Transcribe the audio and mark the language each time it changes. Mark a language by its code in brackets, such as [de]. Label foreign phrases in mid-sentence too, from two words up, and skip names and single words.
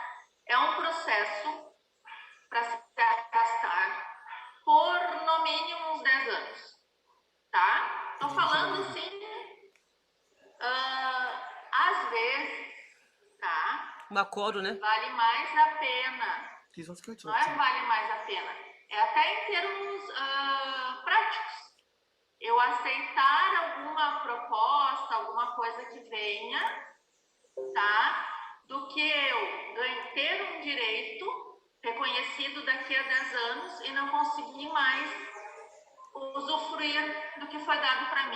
[pt] É um processo para se arrastar por no mínimo uns 10 anos, tá? Tô falando assim, às vezes, tá? um acordo, né? Vale mais a pena. [de] Die sonst Geld [pt] Não é [de] zurückzahlen. [pt] vale mais a pena. É até em termos práticos. Eu aceitar alguma proposta, alguma coisa que venha, tá? Do que eu ter um direito reconhecido daqui a 10 anos e não conseguir mais usufruir do que foi dado para mim.